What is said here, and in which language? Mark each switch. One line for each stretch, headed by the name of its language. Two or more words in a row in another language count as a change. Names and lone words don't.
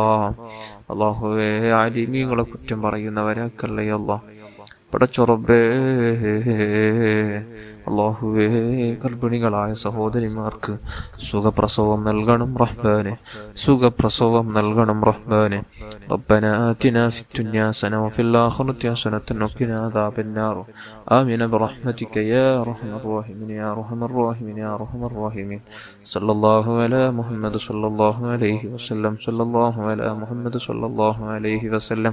Malayalam: അല്ലാഹുവേ, ആലിമീങ്ങളെ കുറ്റം പറയുന്നവരാക്കല്ലേ അല്ലാ. പടച്ച റബ്ബേ, അല്ലാഹുവേ, ഗർഭിണികളായ സഹോദരിമാർക്ക് സുഖപ്രസവം നൽകണം റഹ്മാനെ, സുഖപ്രസവം നൽകണം റഹ്മാനെ.
Arabic: ربنا آتنا في الدنيا حسنة وفي الآخرة حسنة وقنا عذاب النار. آمين برحمتك يا أرحم الراحمين يا أرحم الراحمين يا أرحم الراحمين. صلى الله على محمد صلى الله عليه وسلم. صلى الله على محمد صلى الله عليه وسلم.